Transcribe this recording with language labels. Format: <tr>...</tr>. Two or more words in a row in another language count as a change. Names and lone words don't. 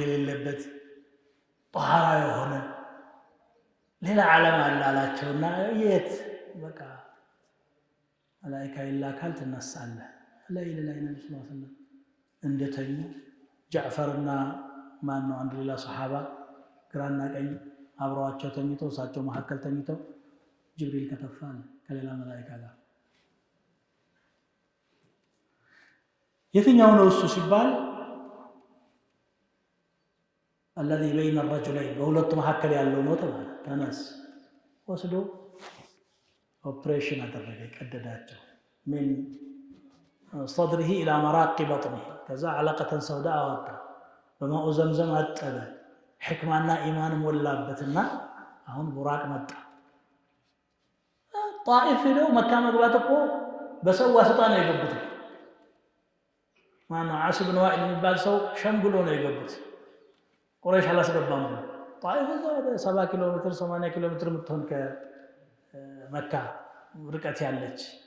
<am>የሌለበት ጧሃራ የሆነ ሌላ ዓለም አላላቸውና የት በቃ መላእክት ይላካል ተነሳለ ለይለ ላይ ነብዩ</am> <ar>صلى الله عليه وسلم</ar> <am>እንደተኙ ጃዕፈርና ማን ነው አንድ ሌላ ሱሐባ ግራና ቀኝ አብረዋቸው ተኝተው እሳቸው መሐከል ተኝተው ጅብሪል ከተፋለ ከሌላ መላእክት ጋር የትኛው ነው እሱ ሲባል</am> <ar>الذي بين الرجلين وهلت محكل</ar> <am>ያለው ነው ተባለ ተነስ ወስዶ ኦፕሬሽን አደረገ ቀደዳቸው</am> <ar>من صدره الى مراق بطنه كذا علقه سوداء</ar> <am>አወጣ በማኡ ዘምዘም አጠበ</am> <ar>حكمةً وإيمانًا</ar> <am>ሞላበትና አሁን ቡራቅ መጣ ጣኢፍ ነው መካ መግባት እኮ በሰው ዋስጣ ነው የገቡት ማነው ዓስ ብን ዋኢል የሚባል ሰው ሸምግሎ ነው የገቡት ቁረይሽ አላስገባም ጣኢፍ ወደ 70 ኪሎ ሜትር 80 ኪሎ ሜትር ምትሆን ከመካ ርቀት ያለች</am>